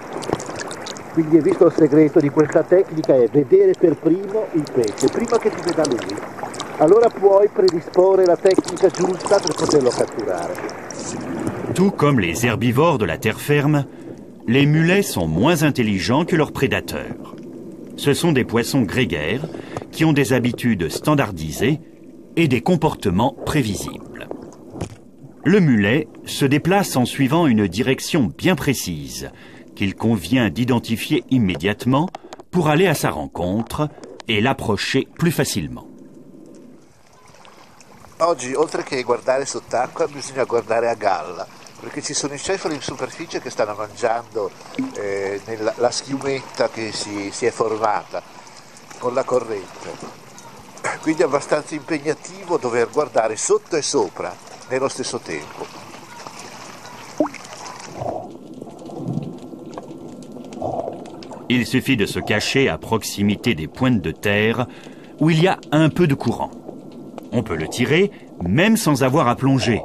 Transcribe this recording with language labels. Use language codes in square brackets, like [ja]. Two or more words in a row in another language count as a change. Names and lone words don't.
[it] Quindi hai visto il segreto di questa tecnica è vedere per primo il pesce, prima che ti veda lui. Allora puoi predisporre la tecnica giusta per poterlo catturare. [fr] Tout comme les herbivores de la terre ferme, les mulets sont moins intelligents que leurs prédateurs. Ce sont des poissons grégaires qui ont des habitudes standardisées et des comportements prévisibles. Le mulet se déplace en suivant une direction bien précise qu'il convient d'identifier immédiatement pour aller à sa rencontre et l'approcher plus facilement. [it] Oggi, oltre che guardare sott'acqua, bisogna guardare a galla, perché ci sono i cefali in superficie che stanno mangiando la schiumetta che si è formata con la corrente. Quindi è abbastanza impegnativo dover guardare sotto e sopra nello stesso tempo. [fr] Il suffit de se cacher à proximité des pointes de terre où il y a un peu de courant. On peut le tirer même sans avoir à plonger.